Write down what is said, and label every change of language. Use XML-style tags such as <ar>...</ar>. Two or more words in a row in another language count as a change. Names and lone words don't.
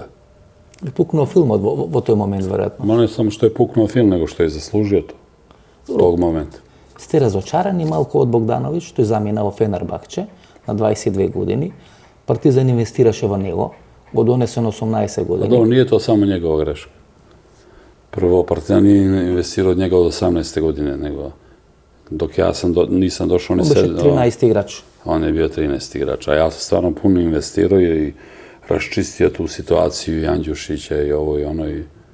<mk>И пукнал филмот во тој момент веројатно. Ма не само што е пукнал филм, него што е заслужио тог момент. Сте разочарани малку од Богдановиќ, тој замина во Фенербахче на 22 години. Партизан инвестираше во него, го донесе на 18 години. Добро,</mk> <sr>nije to само njegova greška. Prvo, Partizan nije investirao od njega od 18. godine, nego dok ja nisam došao... On беше 13 igrač. On je bio 13 igrač, a ja sam stvarno puno investirao i raščistio tu situaciju i Andjušića i ovo i ono i...</sr>